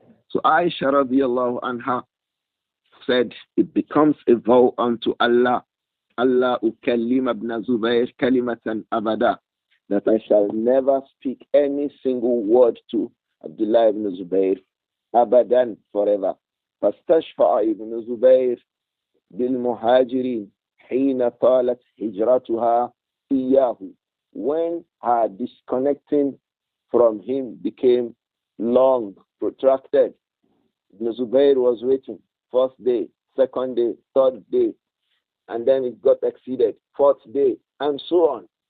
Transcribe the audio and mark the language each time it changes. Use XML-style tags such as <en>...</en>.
<en>So Aisha radiallahu anha said, it becomes a vow unto Allah,</en> <ar>Allah ukallim ibn Zubayr kalimatan abada,</ar> <en>that I shall never speak any single word to Abdullah ibn Zubayr abadan, forever.</en> <ar>فاستشفع ابن زبير بالمهاجرين حين طالت هجرتها إياه.</ar> <en>When her disconnecting from him became long, protracted, Ibn Zubayr was waiting. First day, second day, third day, and then it got exceeded, fourth day, and so on.</en>